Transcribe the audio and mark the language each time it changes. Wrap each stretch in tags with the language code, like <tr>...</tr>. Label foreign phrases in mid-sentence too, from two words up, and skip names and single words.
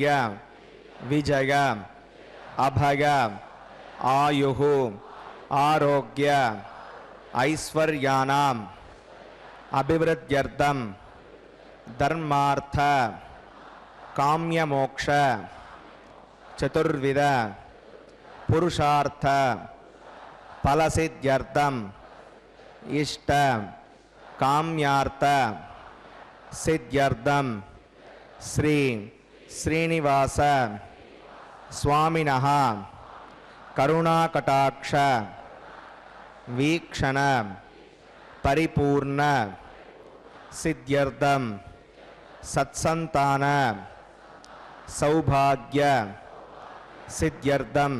<sa>విజయ అభయ ఆయుః ఆరోగ్య ఐశ్వర్యానాం అభివృద్ధ్యర్థం ధర్మార్థ కామ్యమోక్ష చతుర్విధ పురుషార్థ ఫలసిద్ధ్యర్థం ఇష్ట కామ్యార్థ సిద్ధ్యర్థం శ్రీ ಶ್ರೀನಿವಾಸ ಸ್ವಾಮಿನಃ ಕರುಣಾಕಟಾಕ್ಷ ವೀಕ್ಷಣ ಪರಿಪೂರ್ಣ ಸಿದ್ಧ್ಯರ್ಥಂ ಸತ್ಸಂತಾನ ಸೌಭಾಗ್ಯ ಸಿದ್ಧ್ಯರ್ಥಂ</sa>